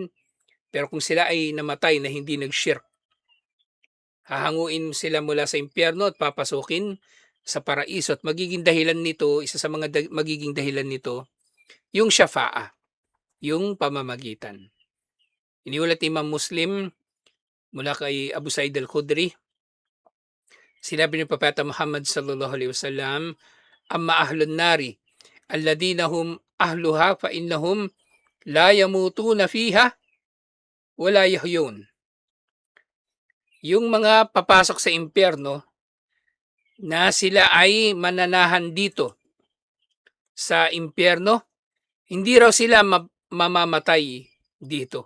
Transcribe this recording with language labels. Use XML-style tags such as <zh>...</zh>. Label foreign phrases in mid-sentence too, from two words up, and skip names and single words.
<tl>Pero kung sila ay namatay na hindi nag-shirk, hahanguin sila mula sa impyerno at papasukin sa paraiso at magiging dahilan nito, isa sa mga magiging dahilan nito, yung syafa'a, yung pamamagitan. Iniulat Imam Muslim mula kay Abu Sa'id al-Khudri, sinabi ni Propeta Muhammad</tl> <ar>صلى الله عليه وسلم أما أهل النار الذين هم أهلها فإنهم لا يموتون فيها ولا يحيون.</ar> <tl>Yung mga papasok sa impyerno na sila ay mananahan dito sa impyerno, hindi raw sila mamamatay dito.</tl>